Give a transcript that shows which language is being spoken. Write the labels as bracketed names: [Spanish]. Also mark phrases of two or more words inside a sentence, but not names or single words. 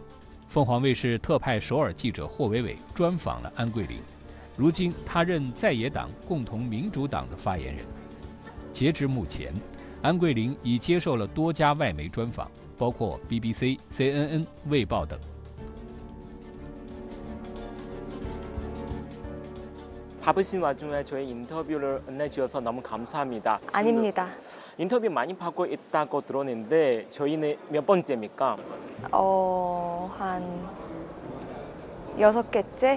[Chinese] 凤凰卫视特派首尔记者霍伟伟专访了安桂玲，如今他任在野党共同民主党的发言人。截至目前，安桂玲已接受了多家外媒专访，包括 BBC、CNN、卫报等。 [Korean] 바쁘신 와중에 저희 인터뷰를 응해주셔서 너무 감사합니다. 아닙니다. 인터뷰 많이 받고 있다고 들었는데 저희는 몇 번째입니까? 한 6개째?